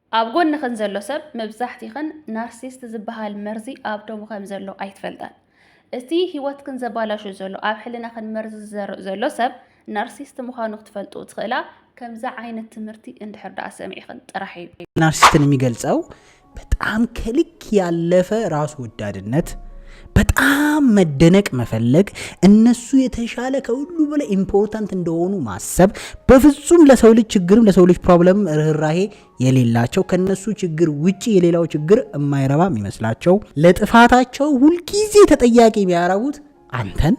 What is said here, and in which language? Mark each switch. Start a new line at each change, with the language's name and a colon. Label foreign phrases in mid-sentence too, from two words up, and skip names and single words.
Tigrinya: ኣብ ጎን ኸን ዘሎ ሰብ መብዛሕትኡ ናርሲስት ዝበሃል መርዚ ኣብ ደሙ ከም ዘሎ ኣይትፈልጣን። እቲ ህይወት ክን ዘባላሹ ዘሎ ኣብ ሕልና ክን መርዚ ዝዘርእ ዘሎ ሰብ ናርሲስት ምዃኑ ክትፈልጡ ትኽእላ ከምዛ ዓይነት ትምህርቲ እንድሕር ዳኣ ሰሚዕኽን ጥራሕ እዩ።
Amharic: ናርሲስትን የሚገልጸው በጣም ከልክ ያለፈ ራስ ወዳድነት፣ በጣም መደነቅ መፈለግ፣ እነሱ የተሻለ ከሁሉ በላይ ኢምፖርታንት እንደሆኑ ማሰብ፣ በፍጹም ለሰው ልጅ ችግርም ለሰው ልጅ ፕሮብለም ርህራሄ የሌላቸው፣ ከነሱ ችግር ውጪ የሌላው ችግር የማይረባ የሚመስላቸው፣ ለጥፋታቸው ሁልጊዜ ተጠያቂ የሚያረጉት አንተን።